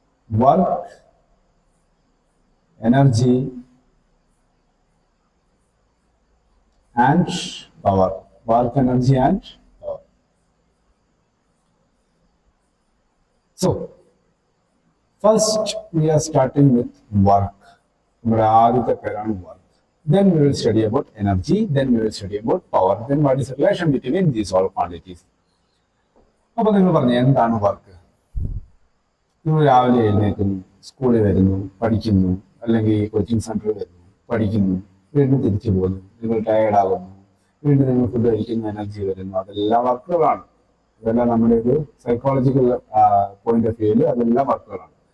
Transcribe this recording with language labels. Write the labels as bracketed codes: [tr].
[en] Work, energy and power. Work, energy and power. So first we are starting with work. [ml] നമ്മുടെ ആദ്യത്തെ പേരാണ് work. [en] Then we will study about energy. Then we will study about power. Then what is the relation between these all quantities? [ml] അപ്പൊ നിങ്ങൾ പറഞ്ഞു, എന്താണ് work? നിങ്ങൾ രാവിലെ എഴുന്നേൽക്കുന്നു, സ്കൂളിൽ വരുന്നു, പഠിക്കുന്നു, അല്ലെങ്കിൽ കോച്ചിങ് സെന്ററിൽ വരുന്നു, പഠിക്കുന്നു, വീണ്ടും തിരിച്ചു പോകുന്നു, നിങ്ങൾ ടയേർഡാകുന്നു, വീണ്ടും നിങ്ങൾ ഫുഡ് കഴിക്കുന്ന, എനർജി വരുന്നു. അതെല്ലാം വർക്കുകളാണ്. അതെല്ലാം നമ്മുടെ ഒരു സൈക്കോളജിക്കൽ പോയിന്റ് ഓഫ് വ്യൂവിൽ അതെല്ലാം വർക്കുകളാണ്.